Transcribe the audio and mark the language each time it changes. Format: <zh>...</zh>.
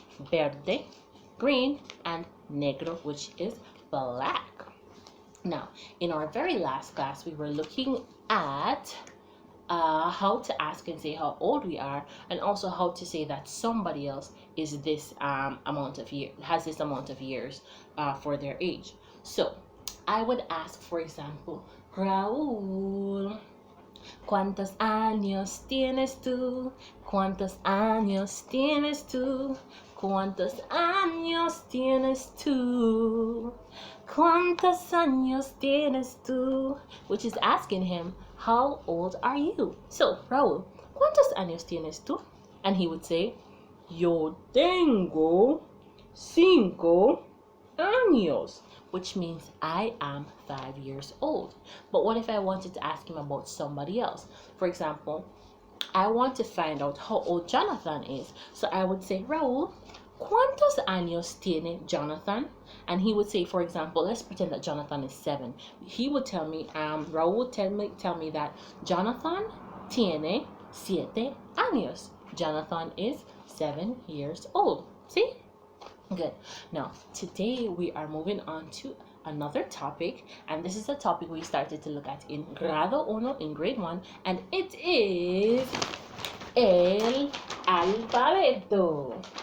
<es>Verde,</es> <en>green. And</en> <es>negro,</es> <en>which is black. Now, in our very last class, we were looking at how to ask and say how old we are, and also how to say that somebody else is this amount of year has this amount of years for their age. So I would ask, for example, Raúl,</en> <es>¿cuántos años tienes tú? ¿Cuántos años tienes tú? ¿Cuántos años tienes tú? ¿Cuántos años tienes tú?</es> <en>Which is asking him, how old are you? So,</en> <es>Raúl, ¿cuántos años tienes tú?</es> <en>And he would say,</en> <es>yo tengo 5 años,</es> <en>which means I am 5 years old. But what if I wanted to ask him about somebody else? For example, I want to find out how old Jonathan is. So I would say, Raúl,</en> <es>¿cuántos años tiene Jonathan?</es> <en>And he would say, for example, let's pretend that Jonathan is 7. He would tell me, Raúl would tell me that Jonathan</en> <es>tiene 7 años.</es> <en>Jonathan is 7 years old. See? Good. Now, today we are moving on to another topic, and this is a topic we started to look at in Grado 1 in grade 1, and it is</en> <es>el alfabeto.</es>